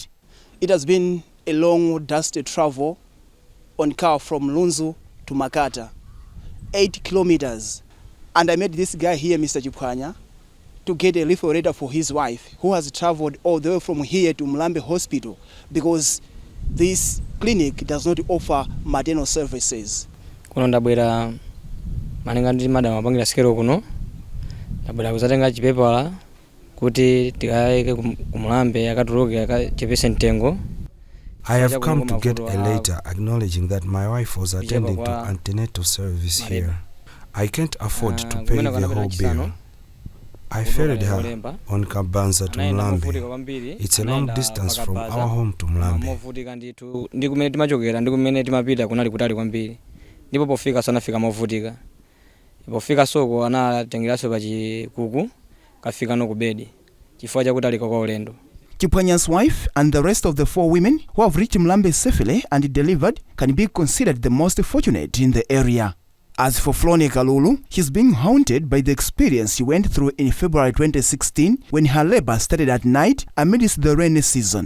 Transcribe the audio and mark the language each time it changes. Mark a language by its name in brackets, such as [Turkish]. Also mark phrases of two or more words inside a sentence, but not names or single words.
[English] It has been a long, dusty travel on car from Lunzu to Makata, 8 kilometers. And I met this guy here, Mr. Jupkanya, to get a referral letter for his wife, who has traveled all the way from here to Mlambe Hospital because this clinic does not offer maternal services. [Nyanja] Kuno ndabwera malinga ndi madam apangira sikero kuno ndabwera kuzatenga chipepala kuti tikaike ku Mlambe akatuluke akachepese mtengo. [English] I have come to get a letter acknowledging that my wife was attending to antenatal service here. I can't afford to pay the whole bill. I ferried her on Kabanza to Mlambe. It's a long distance from our home to Mlambe. [Nyanja] Ndikumene timachokera ndikumene timapita kunali kutali kwambiri. Ndipo pofika sana fika movutika. Pofika soko anatengeraso pa chikuku kafika no kubedi. Chifukwa chakuti aliko kwa ulendo. [English] Kipwanya's wife and the rest of the 4 women who have reached Mlambe safely and delivered can be considered the most fortunate in the area. As for Flone Kalulu, she's being haunted by the experience she went through in February 2016 when her labor started at night amidst the rainy season.